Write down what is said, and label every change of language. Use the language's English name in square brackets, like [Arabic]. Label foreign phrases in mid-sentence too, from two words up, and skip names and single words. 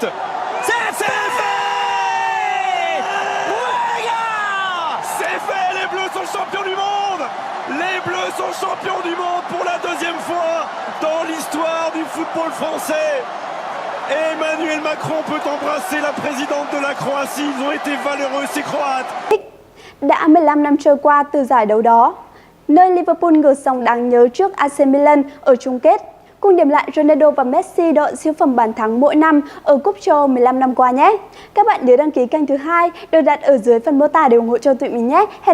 [French] C'est fait. Ouais, gars. C'est fait, les Bleus sont champions du monde. Les Bleus sont champions du monde pour la deuxième fois dans l'histoire du football français. Emmanuel Macron peut embrasser la présidente de la Croatie. Ils ont été valeureux, ces Croates. [Vietnamese] Đã 15 năm trôi qua từ giải đấu đó, nơi Liverpool ngược dòng đáng nhớ trước AC Milan ở chung kết. Cùng điểm lại Ronaldo và Messi đội siêu phẩm bàn thắng mỗi năm ở Cúp châu Âu 15 năm qua nhé. Các bạn nhớ đăng ký kênh thứ hai được đặt ở dưới phần mô tả để ủng hộ cho tụi mình nhé.